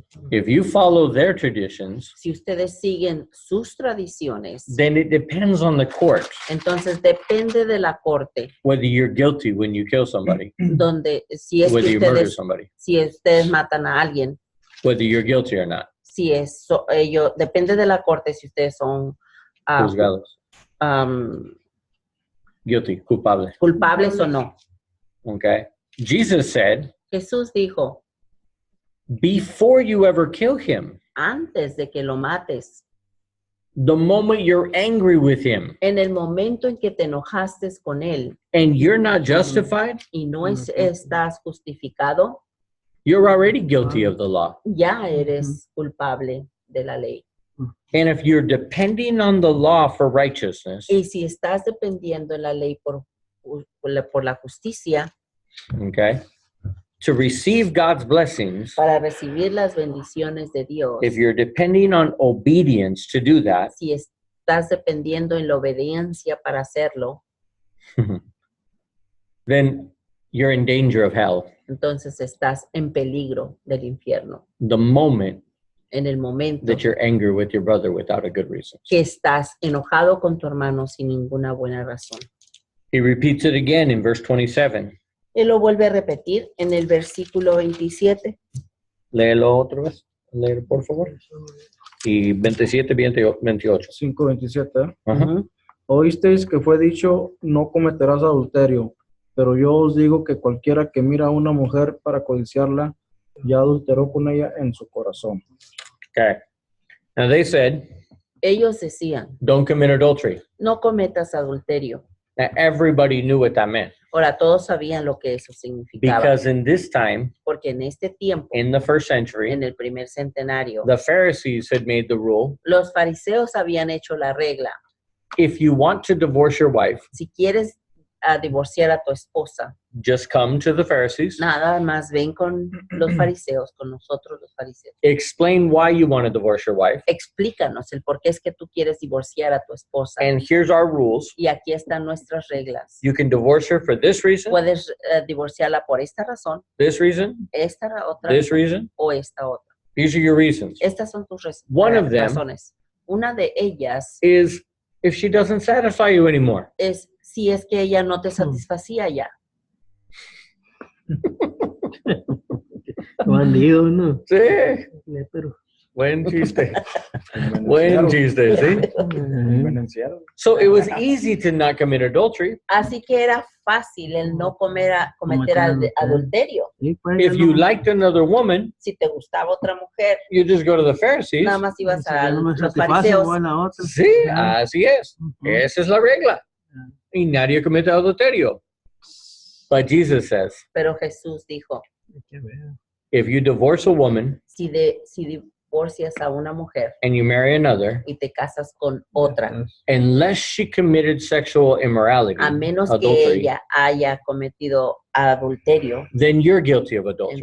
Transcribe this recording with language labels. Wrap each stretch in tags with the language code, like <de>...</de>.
<en>If you follow their traditions,</en> <es>Si ustedes siguen sus tradiciones,</es> <en>then it depends on the court</en> <es>entonces depende de la corte,</es> <en>whether you're guilty when you kill somebody,</en> <es>donde si es</es> <en>whether</en> <es>que</es> <en>you murder</en> <es>ustedes,</es> <en>somebody,</en> <es>si ustedes matan a alguien,</es> <en>whether you're guilty or not.</en> <es>si eso, depende de la corte si ustedes son Juzgados.</es> <en>Guilty, culpable.</en> <es>¿Culpables o no?</es> <en>Okay. Jesus said,</en> <es>Jesús dijo,</es> <en>before you ever kill him,</en> <es>antes de que lo mates,</es> <en>the moment you're angry with him</en> <es>en el momento en que te enojaste con él</es> <en>and you're not justified,</en> <es>y no estás justificado,</es> <en>you're already guilty of the law.</en> <es>ya eres culpable de la ley.</es> <en>And if you're depending on the law for righteousness,</en> <es>Y si estás dependiendo de la ley por la justicia,</es> <en>okay, to receive God's blessings,</en> <es>para recibir las bendiciones de Dios,</es> <en>if you're depending on obedience to do that,</en> <es>si estás dependiendo en la obediencia para hacerlo,</es> <en>then you're in danger of hell</en> <es>entonces estás en peligro del infierno.</es> <en>the moment</en> <es>En el momento</es> <en>that you're angry with your brother without a good reason.</en> <es>que estás enojado con tu hermano sin ninguna buena razón.</es> <en>He repeats it again in verse 27.</en> <es>Él lo vuelve a repetir en el versículo 27. Léelo otra vez. Léelo, por favor. Y 27, 28. 5:27. Ajá. Ujú. Oísteis que fue dicho, no cometerás adulterio, pero yo os digo que cualquiera que mira a una mujer para codiciarla, ya adulteró con ella en su corazón.</es> <en>Okay. Now they said,</en> <es>Ellos decían,</es> <en>don't commit adultery.</en> <es>no cometas adulterio.</es> <en>Now everybody knew what that meant.</en> <es>Ahora, todos sabían lo que eso significaba,</es> <en>Because in this time,</en> <es>porque en este tiempo,</es> <en>in the first century,</en> <es>en el primer centenario,</es> <en>the Pharisees had made the rule,</en> <es>los fariseos habían hecho la regla.</es> <en>if you want to divorce your wife,</en> <es>Si quieres divorciar a tu esposa,</es> <en>just come to the Pharisees,</en> <es>nada más ven con los fariseos, con nosotros los fariseos.</es> <en>explain why you want to divorce your wife,</en> <es>Explícanos el por qué es que tú quieres divorciar a tu esposa.</es> <en>and here's our rules.</en> <es>Y aquí están nuestras reglas.</es> <en>You can divorce her for this reason,</en> <es>Puedes divorciarla por esta razón,</es> <en>this reason,</en> <es>otra</es> <en>this reason.</en> <es>o esta otra.</es> <en>These are your reasons.</en> <es>Estas son tus</es> <en>One of them</en> <es>razones. Una de ellas</es> <en>is if she doesn't satisfy you anymore.</en> <es>es si es que ella no te satisfacía ya. Bandido, ¿no? Sí. Pero, Buen chiste. Buen chiste, ¿sí? Convenenciaron.</es> <en>So it was easy to not commit adultery</en> <es>Así que era fácil el no cometer adulterio. sí, pues,</es> <en>if</en> <es>ya</es> <en>you</en> <es>no-</es> <en>liked another woman.</en> <es>Si te gustaba otra mujer,</es> <en>You just go to the Pharisees.</en> <es>nada más ibas si a ya no me los satisface, fariseos. voy a la otra. Sí, así es. Ujú. Esa es la regla. Y nadie comete adulterio.</es> <en>But Jesus says,</en> <es>Pero Jesús dijo, Qué ver.</es> <en>if you divorce a woman</en> <es>si divorcias a una mujer</es> <en>and you marry another,</en> <es>y te casas con otra,</es> <en>unless she committed sexual immorality,</en> <es>a menos que</es> <en>adultery,</en> <es>ella haya cometido adulterio,</es> <en>then you're guilty of adultery.</en>